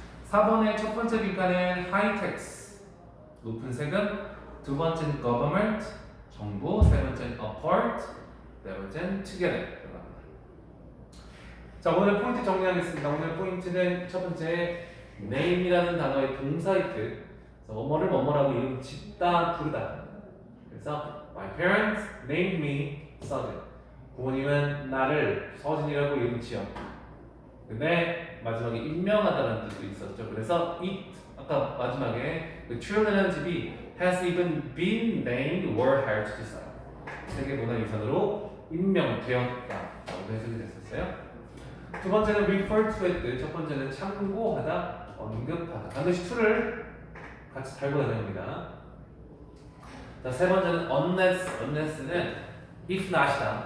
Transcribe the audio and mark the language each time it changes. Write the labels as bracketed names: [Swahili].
[Korean] 4번의 첫 번째 빈칸은 high tax 높은 세금, 두 번째는 government 정부, 세 번째는 apart, 네 번째는 together. 자 오늘 포인트 정리하겠습니다. 오늘 포인트는 첫 번째 name이라는 단어의 동사의 뜻. 뭐뭐를 뭐뭐라고 이름 짓다 부르다. [English] 그래서 my parents named me 서진. [Korean] 부모님은 나를 서진이라고 이름 지었다. 근데 마지막에 임명하다라는 뜻도 있었죠. 그래서 [English] it [Korean] 아까 마지막에 그 truly라는 집이 [English] has even been named World Heritage Site. [Korean] 세계 문화유산으로 임명되었다. 라고 해석이 됐었어요. 두 번째는 refer to의 뜻, 첫 번째는 참고하다, 언급하다. 반드시 to를 같이 달고 다녀야 합니다. 자, 세 번째는 unless는 if not이다.